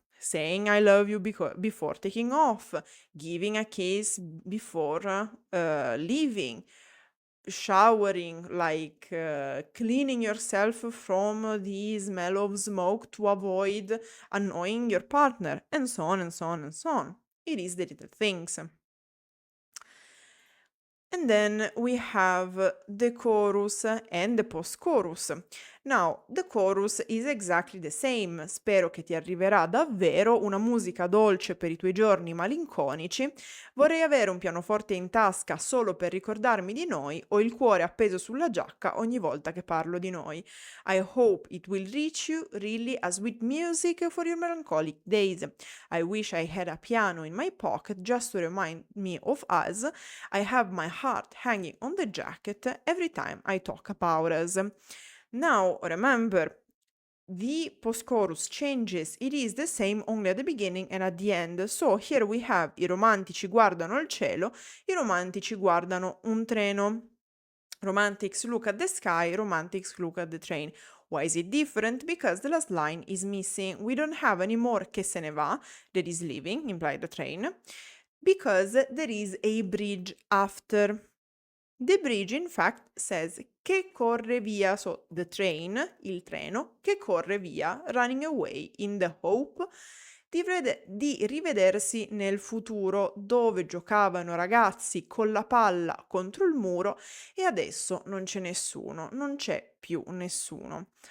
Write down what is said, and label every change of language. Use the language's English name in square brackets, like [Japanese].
[English] Saying I love you before taking off, giving a kiss before leaving, showering, like cleaning yourself from the smell of smoke to avoid annoying your partner, and so on and so on and so on. It is the little things. And then we have the chorus and the post-chorus. Now, the chorus is exactly the same. [Italian] Spero che ti arriverà davvero una musica dolce per i tuoi giorni malinconici. Vorrei avere un pianoforte in tasca solo per ricordarmi di noi. Ho il cuore appeso sulla giacca ogni volta che parlo di noi. [English] I hope it will reach you really as sweet music for your melancholic days. I wish I had a piano in my pocket just to remind me of us. I have my heart hanging on the jacket every time I talk about us. Now, remember, the post-chorus changes. It is the same only at the beginning and at the end. So here we have [Italian] I romantici guardano il cielo, I romantici guardano un treno. [English] Romantics look at the sky, romantics look at the train. Why is it different? Because the last line is missing. We don't have any more [Italian] che se ne va, [English] that is leaving, implied the train, because there is a bridge after. The bridge, in fact, says [Italian] che corre via, [English] so the train, [Italian] il treno, che corre via, [English] running away in the hope [Italian] di rivedersi nel futuro, dove giocavano ragazzi con la palla contro il muro e adesso non c'è nessuno, non c'è più nessuno.